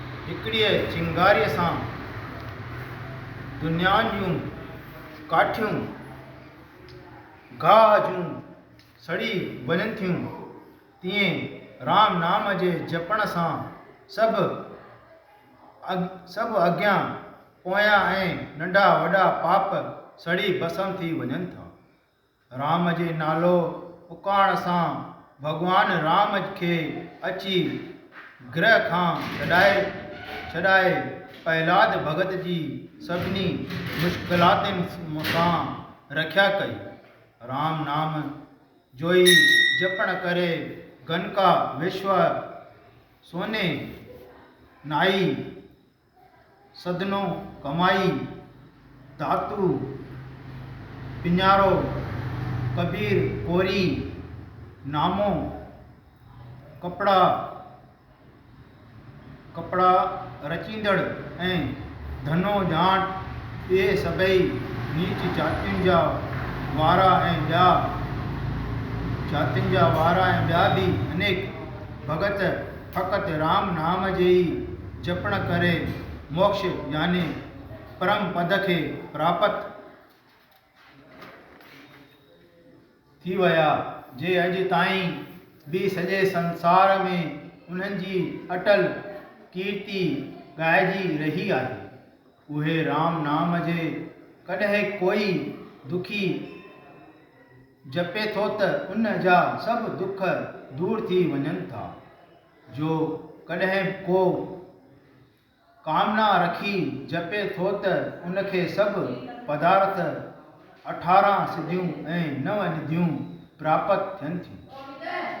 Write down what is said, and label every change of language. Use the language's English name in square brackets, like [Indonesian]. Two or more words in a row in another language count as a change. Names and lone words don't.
[Sindhi] हिकिड़ीअ चिंगारीअ सां दुनिया जूं काठियूं गाह जूं सड़ी वञनि थियूं, तीअं राम नाम जे जपण सां सभु अॻियां पोयां ऐं नंढा वॾा पाप सड़ी भस्म थी वञनि था। राम जे नालो पुकारण सां भॻवान राम खे अची ग्रह खां छॾाए प्रहलाद भगत जी सभिनी मुश्किलातुनि सां रक्षा कई। राम नाम जोई जपण करे गनका विश्व सोने नाई सदनो कमाई धातु पिञारो कबीर कोरी नामो कपड़ा रचींदड़ ऐं धनो जाट इहे सभई नीच जातियुनि जा वारा ऐं ॿिया बि अनेक भगत फ़क़ति राम नाम जे ई जपण करे मोक्ष यानी परम पद खे प्राप्त थी विया, जे अॼु ताईं बि सॼे संसार में उन्हनि जी अटल कीर्ति ॻाइजी रही आहे। उहे राम नाम जे कॾहिं कोई दुखी जपे थो त उन जा सभु दुख दूर थी वञनि था। जो कॾहिं को कामना रखी जपे थो त उनखे सभु पदार्थ 18 सिद्धियूं ऐं 9 निधियूं प्राप्त थियनि थियूं।